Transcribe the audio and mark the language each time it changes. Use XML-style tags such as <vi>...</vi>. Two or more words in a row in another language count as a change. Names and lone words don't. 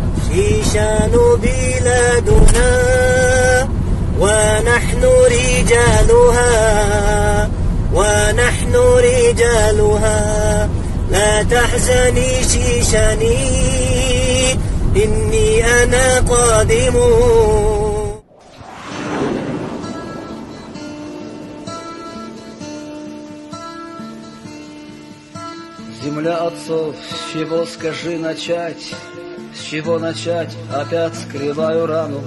<ar>شيشان بلادنا ونحن رجالها ونحن رجالها لا تحزني شيشاني إني أنا قادم.</ar> <ru>Земля отцов, с чего, скажи, начать? С чего начать? Опять скрываю рану.</ru>